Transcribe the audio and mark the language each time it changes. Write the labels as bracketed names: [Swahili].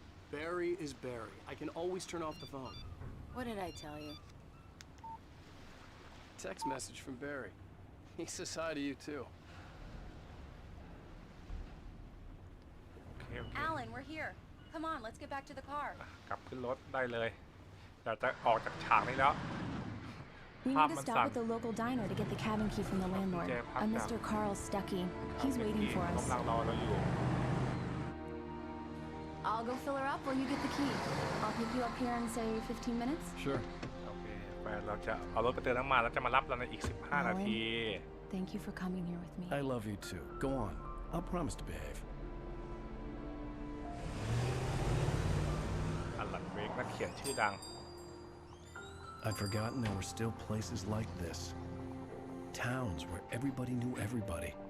[English] Barry is Barry. I can always turn off the phone. What did I tell you? Text message from Barry. He says hi to you too. [Thai] โอเคโอเค [English] Alan, we're here. Come on, let's get back to the car. [Thai] กลับขึ้นรถได้เลยอยากจะออกจากฉากนี้แล้ว [English] We need to stop at the local diner to get the cabin key from the landlord. A Mr. Carl Stuckey. He's waiting for [Thai] กำ [English] us. [Thai] ลังรอเราอยู่ [English] I'll go fill her up while you get the key. I'll pick you up here in, say, 15 minutes. Sure. [Thai] โอเค เราจะเอารถไปเติมน้ำมันแล้วจะมารับเราในอีก15 นาที [English] Thank you for coming here with me. I love you too. Go on. I'll promise to behave. [Thai] อลันเวกนักเขียนชื่อดัง [English] I'd forgotten there were still places like this. Towns where everybody knew everybody.